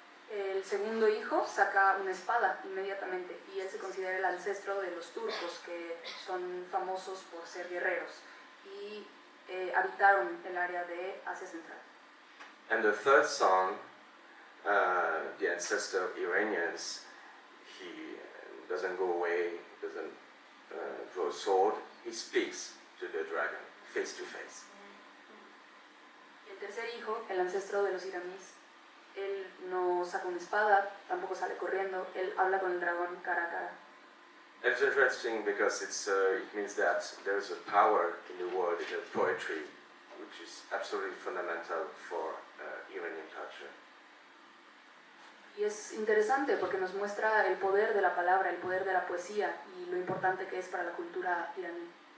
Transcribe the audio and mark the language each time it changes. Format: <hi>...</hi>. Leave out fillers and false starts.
<es>El segundo hijo saca una espada inmediatamente y él se considera el ancestro de los turcos, que son famosos por ser guerreros y habitaron el área de Asia Central.</es> <en>And the third son, the ancestor of Iranians, he doesn't go away, doesn't draw a sword, he speaks to the dragon face to face.</en> <es>El tercer hijo, el ancestro de los iraníes, él no saca una espada, tampoco sale corriendo, él habla con el dragón cara a cara.</es> <en>And it's interesting because it means that there is a power in the world, in the poetry, which is absolutely fundamental for Iranian culture.</en> <es>Y es interesante porque nos muestra el poder de la palabra, el poder de la poesía y lo importante que es para la cultura iraní.</es>